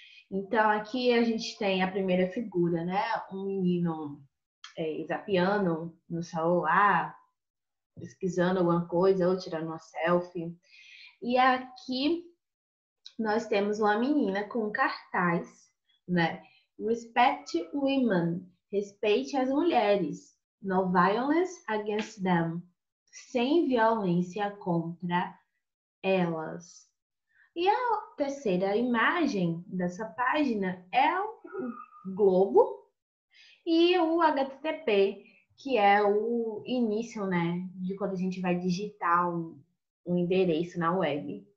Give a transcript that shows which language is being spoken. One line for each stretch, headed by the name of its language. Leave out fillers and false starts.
Portuguese: Então, aqui a gente tem a primeira figura, né? Um menino zapeando no celular, pesquisando alguma coisa ou tirando uma selfie. E aqui nós temos uma menina com um cartaz, né?
English: Respect women,
Portuguese: respeite as mulheres.
English: No violence against them,
Portuguese: sem violência contra elas. E a terceira imagem dessa página é o globo e o HTTP, que é o início, né, de quando a gente vai digitar um endereço na web.